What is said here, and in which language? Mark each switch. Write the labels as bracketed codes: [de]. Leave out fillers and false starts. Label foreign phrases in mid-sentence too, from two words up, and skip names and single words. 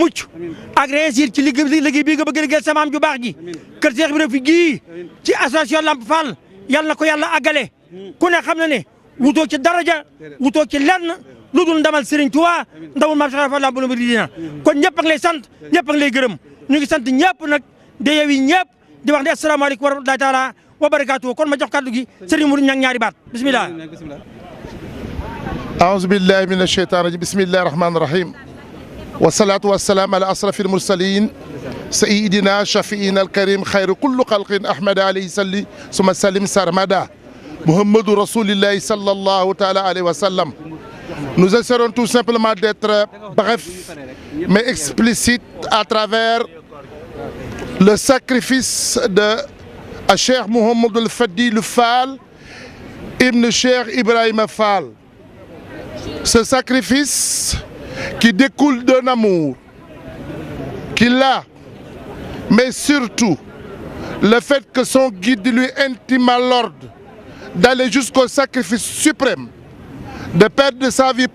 [wo] mucc ak réussir ci liggéey bii nga bëgg liggéeyal sa maam ju baax ji kër Cheikh Ibrahima fi gii ci association Lamp Fall yàlla na ko yàlla àggale ku ne xam na ne wutoo ci daraja wutoo ci lenn lu dul ndamal Serigne Touba ndamul maam Cheikh Fall Baal Mouridina kon ñëpp a ngi lay sant ñëpp a ngi lay gërëm ñu ngi sant ñëpp nag de yow yi ñëpp di wax ne [ar] السلام عليكم ورحمة الله تعالى وبركاته [wo] kon ma jox kàddu gi Serigne Modou Niang ñaari baat bismillah [ar] أعوذ بالله من الشيطان الرجيم بسم الله الرحمن الرحيم والصلاة والسلام على أشرف المرسلين سيدنا شفيعنا الكريم خير كل خلق أحمد عليه صلي ثم سلم سرمدا محمد رسول الله صلى الله تعالى عليه وسلم. [fr] Nous essaierons tout simplement d'être bref mais explicite à travers le sacrifice de Cheikh Mouhamadoul Fadilou Fall ibn Cheikh Ibrahima Fall. Ce sacrifice qui découle d'un amour qu'il a, mais surtout le fait que son guide lui intima l'ordre d'aller jusqu'au sacrifice suprême, de perdre sa vie.